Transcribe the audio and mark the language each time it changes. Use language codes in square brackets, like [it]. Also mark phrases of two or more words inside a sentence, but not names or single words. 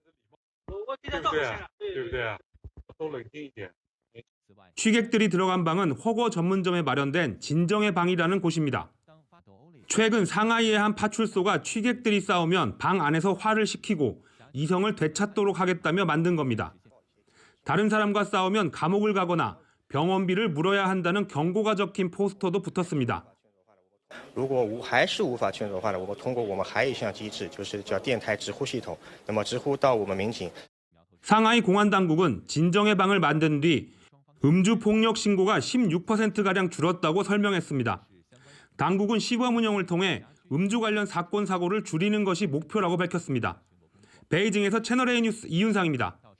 [ko] 취객들이 들어간 방은 허거 전문점에 마련된 진정의 방이라는 곳입니다. 최근 상하이의 한 파출소가 취객들이 싸우면 방 안에서 화를 시키고 이성을 되찾도록 하겠다며 만든 겁니다. 다른 사람과 싸우면 감옥을 가거나 병원비를 물어야 한다는 경고가 적힌 포스터도 붙었습니다. [zh] 如果还是无法劝阻的话呢，我们通过我们还有一项机制，就是叫电台直呼系统。那么直呼到我们民警。 [ko] 상하이 공안 당국은 진정의 방을 만든 뒤 음주 폭력 신고가 16%가량 줄었다고 설명했습니다. 당국은 시범 운영을 통해 음주 관련 사건 사고를 줄이는 것이 목표라고 밝혔습니다. 베이징에서 채널A 뉴스 이윤상입니다.